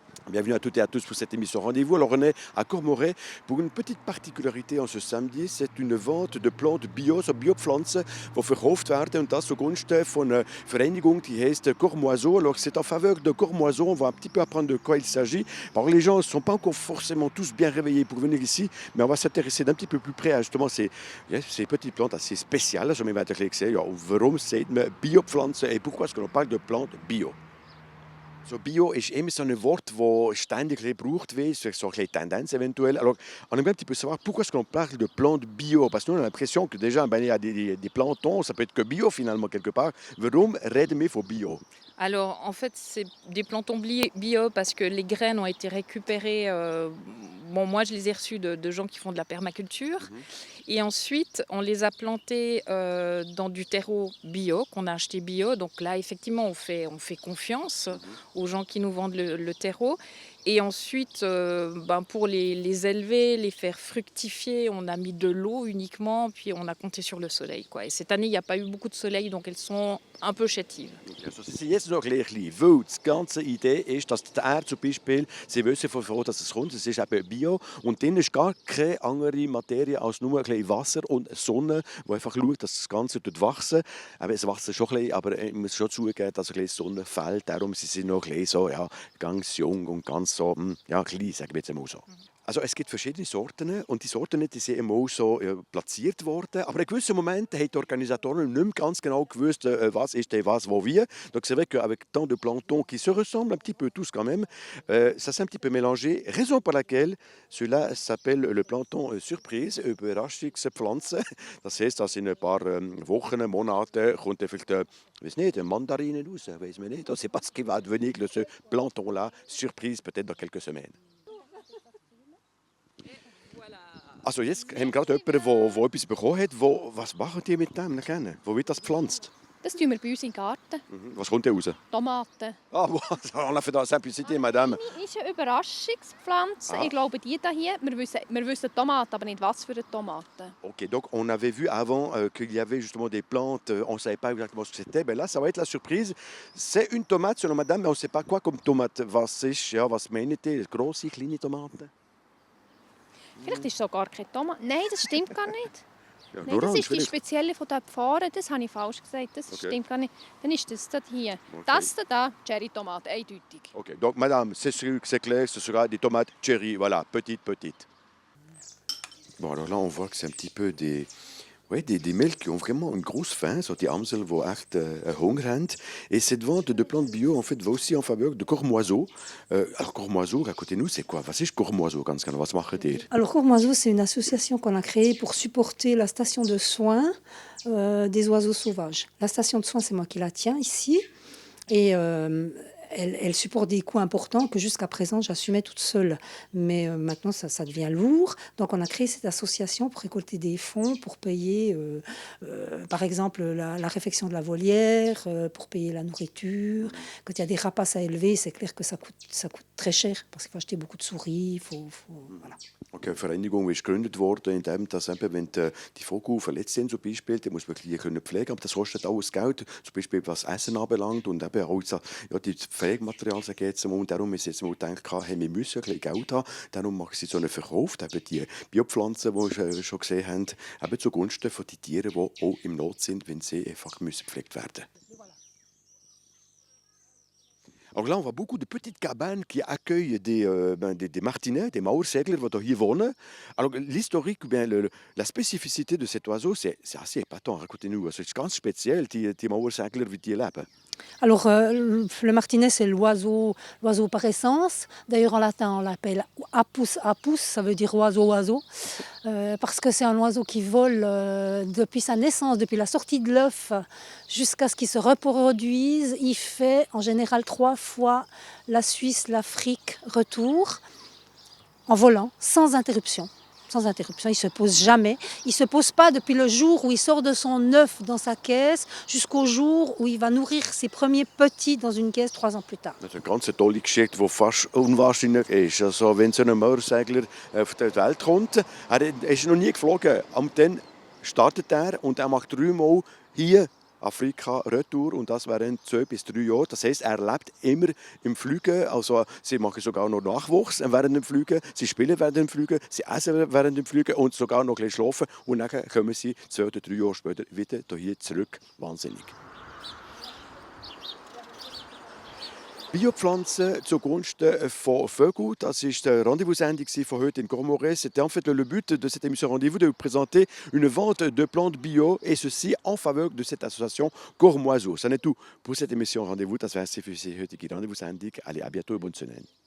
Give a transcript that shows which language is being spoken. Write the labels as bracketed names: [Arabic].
[French] Bienvenue à toutes et à tous pour cette émission Rendez-vous. Alors on est à Courmoret pour une petite particularité en ce samedi. C'est une vente de plantes bio, [German] so Biopflanzen, die verkauft werden und das zugunsten von einer Vereinigung [French] qui [German] heißt Cormoiseau. [French] Alors c'est en faveur de Cormoiseau, on va un petit peu apprendre de quoi il s'agit. Alors les gens ne sont pas encore forcément tous bien réveillés pour venir ici, mais on va s'intéresser d'un petit peu plus près à justement ces petites plantes assez spéciales. [Dutch] Zo met gezegd, ja, waarom zegt men Biopflanzen [French] et pourquoi est-ce que l'on parle de plantes bio? [German] So Bio ist immer so ein Wort, das ständig gebraucht wird, [French] c'est so une tendance éventuelle. Alors, on aimerait un petit peu savoir pourquoi est-ce qu'on parle de plantes bio? Parce que nous, on a l'impression que déjà, il y a des plantons, ça peut être que bio finalement quelque part. [German] Warum reden wir von Bio? [French] Alors, en fait, c'est des plantons bio parce que les graines ont été récupérées. Bon, moi, je les ai reçues de gens qui font de la permaculture. Mhm. Et ensuite, on les a plantées dans du terreau bio, qu'on a acheté bio. Donc là, effectivement, on fait confiance aux gens qui nous vendent le terreau. Et ensuite, pour les élever, les faire fructifier, on a mis de l'eau uniquement, puis on a compté sur le soleil, quoi. Et cette année, il n'y a pas eu beaucoup de soleil, donc elles sont un peu chétives. [German] Also sie sind jetzt noch ein bisschen, weil die ganze Idee ist, dass die Erde zum Beispiel, sie wissen von wo dass es kommt, es ist eben Bio und drin ist gar keine andere Materie als nur ein bisschen Wasser und Sonne, die einfach schaut, dass das Ganze wachsen. Aber es wächst schon ein bisschen, aber ich muss schon zugeben, dass ein bisschen Sonne fällt, darum sind sie noch ein bisschen so, ja, ganz jung und ganz so, ja, klein, sagen wir jetzt einmal so. Also es gibt verschiedene Sorten und die Sorten die sind immer so platziert worden. Aber in gewissen Momenten haben die Organisatoren nicht mehr ganz genau gewusst, was ist denn was, wo, wie. [French] Donc c'est vrai qu'avec tant de plantons qui se ressemblent un petit peu tous quand même, ça s'est un petit peu mélangé. Raison pour laquelle cela s'appelle le planton Surprise, Überraschungspflanze. [German] Das heißt, dass in ein paar Wochen, Monaten kommt vielleicht, weiß nicht, eine Mandarine raus, weiß man nicht. [French] C'est pas ce qui va advenir de ce planton-là, Surprise peut-être dans quelques semaines. [German] Also jetzt haben wir gerade jemanden, der etwas bekommen hat. Was machen die mit dem? Wo wird das gepflanzt? Das tun wir bei uns im Garten. Was kommt da raus? Tomaten. [French] Ah, on a fait dans la simplicité, madame. [German] Das ist eine Überraschungspflanze. Ich glaube, die hier, wir wissen Tomaten, aber nicht was für eine Tomate. [French] Ok, donc on avait vu avant qu'il y avait justement des plantes, on ne savait pas exactement ce que c'était. Ben là, ça va être la surprise. C'est une tomate selon madame, mais on ne sait pas quoi comme tomate. [German] Was ist, ja, was meint ihr? Grosse, kleine Tomaten? Vielleicht ist es sogar keine Tomate. Nein, das stimmt gar nicht. Ja, Nein, das ist die vielleicht. spezielle von dort vorne. Das habe ich falsch gesagt. Das Okay. stimmt gar nicht. Dann ist das hier. Okay. Das da, Cherry-Tomate, eindeutig. [French] Ok, donc madame, c'est clair, ce sera des tomates cherry, voilà, petites. Bon, alors là, on voit que c'est un petit peu des mâles qui ont vraiment une grosse faim, [German] so die Amsel, die echt Hunger haben. [French] Et cette vente de plantes bio, en fait, va aussi en faveur de Cormoiseau. Alors, Cormoiseau, racontez-nous, c'est quoi? [German] Was ist Cormoiseau, ganz genau? Was macht ihr? [French] Alors Cormoiseau, c'est une association qu'on a créée pour supporter la station de soins des oiseaux sauvages. La station de soins, c'est moi qui la tiens ici. Et elle supporte des coûts importants que jusqu'à présent j'assumais toute seule. Mais maintenant ça devient lourd. Donc on a créé cette association pour récolter des fonds, pour payer par exemple la réfection de la volière, pour payer la nourriture. Quand il y a des rapaces à élever, c'est clair que ça coûte très cher parce qu'il faut acheter beaucoup de souris. Voilà. [German] Okay, eine Vereinigung ist gegründet worden, indem dass eben, wenn die Vögel verletzt sind, zum Beispiel, dann muss man die pflegen können. Aber das kostet alles Geld, zum Beispiel was Essen anbelangt und eben auch ja, die Pflegematerial, sage ich jetzt mal. Und darum ist jetzt mal gedacht, hey, wir müssen ein bisschen Geld haben. Darum machen sie so einen Verkauf, eben die Biopflanzen, die wir schon gesehen haben, eben zugunsten von den Tieren, die auch im Not sind, wenn sie einfach gepflegt werden müssen. [French] Alors là, on voit beaucoup de petites cabanes qui accueillent des martinets, des Mauersegler qui [German] hier wohnen. [French] Alors l'historique, ou bien la spécificité de cet oiseau, c'est assez épatant. Racontez-nous, c'est [German] ganz speziell, die Mauersegler, wie die leben. [French] Alors, le martinet, c'est l'oiseau par essence. D'ailleurs, en latin, on l'appelle apus apus, ça veut dire oiseau, parce que c'est un oiseau qui vole depuis sa naissance, depuis la sortie de l'œuf, jusqu'à ce qu'il se reproduise. Il fait en général 3 fois la Suisse, l'Afrique, retour, en volant, sans interruption. Sans interruption, il ne se pose jamais. Il ne se pose pas depuis le jour où il sort de son œuf dans sa caisse jusqu'au jour où il va nourrir ses premiers petits dans une caisse 3 ans plus tard. [German] Das ist eine ganz tolle Geschichte, die fast unwahrscheinlich ist. Also, wenn so ein Mauersegler auf die Welt kommt, er ist noch nie geflogen. Aber dann startet er und er macht 3 Mal hier Afrika Retour und das während 2 bis 3 Jahren. Das heisst, er lebt immer im Fliegen. Also, sie machen sogar noch Nachwuchs während dem Fliegen. Sie spielen während dem Fliegen, sie essen während dem Fliegen und sogar noch ein bisschen schlafen. Und dann kommen sie 2 oder 3 Jahre später wieder hier zurück. Wahnsinnig. Biopflanzen zugunsten von Vögeln, das ist die Rendez-vous-sendung von heute in Gourmoré. [French] C'était en fait le but de cette émission Rendez-vous de vous présenter une vente de plantes bio et ceci en faveur de cette association Gourmoiseau. Ça n'est tout pour cette émission Rendez-vous. [German] Das wäre es für die heutige Rendez-vous-sendung. [French] Allez, à bientôt et bonne semaine.